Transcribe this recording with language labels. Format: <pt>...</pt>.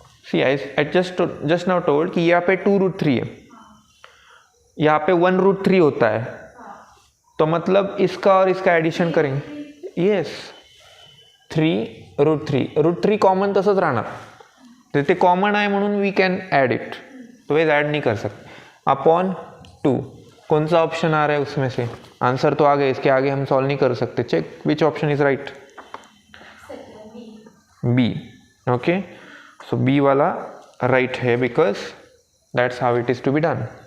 <en>see I just now told</en> <hi>कि यहाँ पे 2√3 है, यहाँ पे 1√3 होता है, तो मतलब इसका और इसका एडिशन करेंगे.</hi> <mr>यस, 3√3 कॉमन तसंच राहणार, तर ते कॉमन आहे म्हणून</mr> <en>We can add it.</en> <hi>तो वेज ऐड नहीं कर सकते. अपॉन 2, कौन सा ऑप्शन आ रहा है उसमें से? आंसर तो आ गया, इसके आगे हम सॉल्व नहीं कर सकते.</hi> <en>Check which option is right. B. Okay,</en> <hi>so B वाला राइट है,</hi> <en>Because that's how it is to be done.</en>